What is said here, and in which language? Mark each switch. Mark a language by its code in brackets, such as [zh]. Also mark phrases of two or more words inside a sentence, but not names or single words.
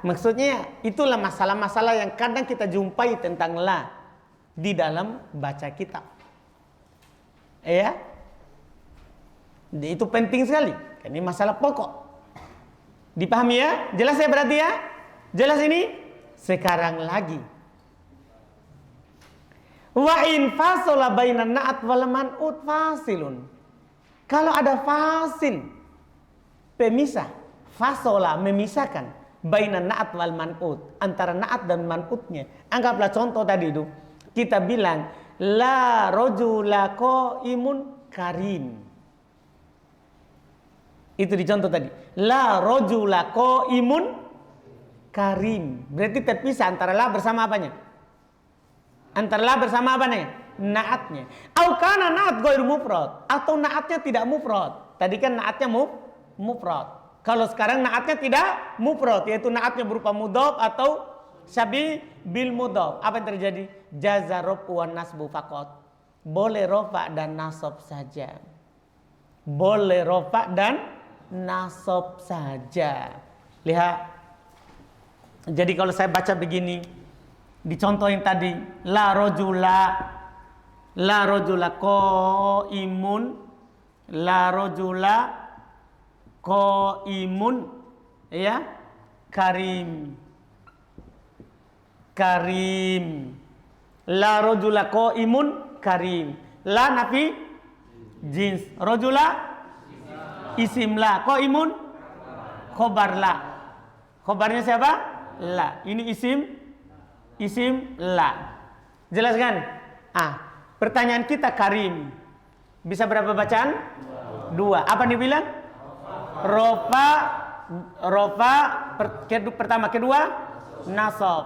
[id] Maksudnya itulah masalah-masalah yang kadang kita jumpai tentang la di dalam baca kitab. Ya, itu penting sekali. Ini masalah pokok. Dipahami ya? Jelas ya berarti ya? Jelas ini? Sekarang lagi. [ar] وإن فصل بين النعت والمنعوت فاصل. [id] Kalau ada fasil, pemisah, fasola memisahkan [ar] بين النعت والمنعوت, [id] antara na'at dan man'utnya. Anggaplah contoh tadi itu. Kita bilang [ar] لا رجل قائم كريم. [id] Itu dicontoh tadi. [ar] لا رجل قائم كريم. [id] Berarti terpisah antara la bersama apanya? Antara la bersama apanya? Naatnya. [ar] أو كان النعت غير مفرد, [id] atau naatnya tidak mufrad. Tadi kan naatnya mufrad. Kalau sekarang naatnya tidak mufrad, yaitu naatnya berupa mudhaf atau [ar] شبيه بالمضاف. [id] Apa yang terjadi? [ar] جاز الرفع والنصب فقط. [id] Boleh rafa dan nasab saja. Boleh rafa dan nasab saja. Lihat. Jadi kalau saya baca begini, dicontohin tadi, [ar] لا رجل قائم، لا رجل قائم, ya, karim. لا رجل قائم كريم. لا نافي جنس. رجل اسم لا. قائم خبر لا. [id] Khobarnya siapa? La. Ini isim la. Jelaskan? Pertanyaan kita karim. Bisa berapa bacaan? 2. Apa dibilang? Rofa pertama, kedua nasab.